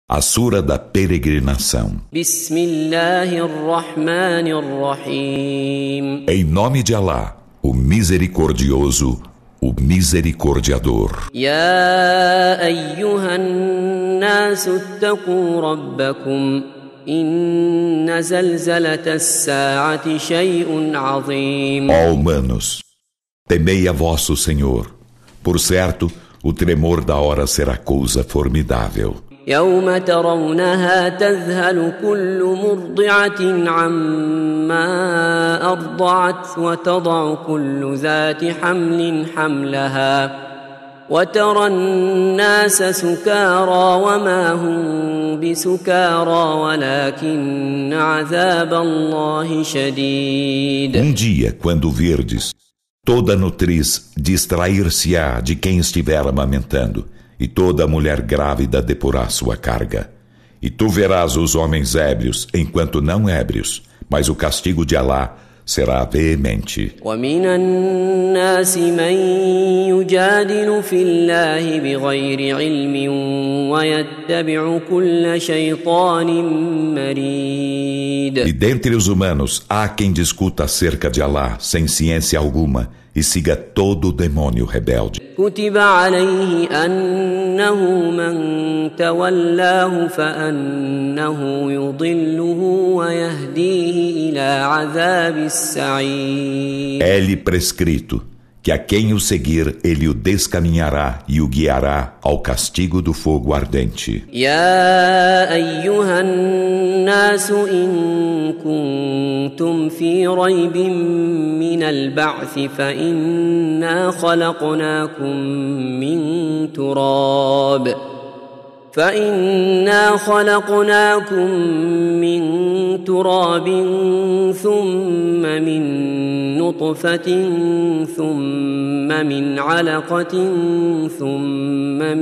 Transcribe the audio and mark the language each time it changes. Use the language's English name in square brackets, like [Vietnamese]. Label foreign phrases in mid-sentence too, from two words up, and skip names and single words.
[Portuguese] A Sura da Peregrinação. [Arabic] Bismillahirrahmanirrahim. [Portuguese] Em nome de Alá, o Misericordioso, o Misericordiador. [Arabic] يا أيها الناس اتقوا ربكم. إن زلزلة الساعة شيء عظيم. [Portuguese] Ó humanos, temei a vosso Senhor. Por certo, o tremor da hora será coisa formidável. [Arabic] يوم ترونها تذهل كل مرضعة عما أرضعت وتضع كل ذات حمل حملها وترى الناس سكارى وما هم بسكارى ولكن عذاب الله شديد. [Portuguese] Dia, quando virdes, toda nutriz distrair-se-á de quem estiver amamentando, e toda mulher grávida depurá sua carga. E tu verás os homens ébrios, enquanto não ébrios, mas o castigo de Alá será veemente. [Arabic] وَمِنَ النَّاسِ مَن يُجَادِلُ فِي اللَّهِ بِغَيْرِ عِلْمٍ وَيَتَّبِعُ كُلَّ شَيْطَانٍ مَرِيدٍ. [Portuguese] E dentre os humanos há quem discuta acerca de Alá sem ciência alguma e siga todo o demônio rebelde. [Arabic] كتب عليه أنه من تولاه فأنه يضله ويهديه إلى عذاب السعير. [Portuguese] É-lhe prescrito que a quem o seguir ele o descaminhará e o guiará ao castigo do fogo ardente. [Arabic] يا أيها الناس إن كنتم في ريب من البعث فإنا خلقناكم من تراب ثم من نطفة ثم من علقة ثم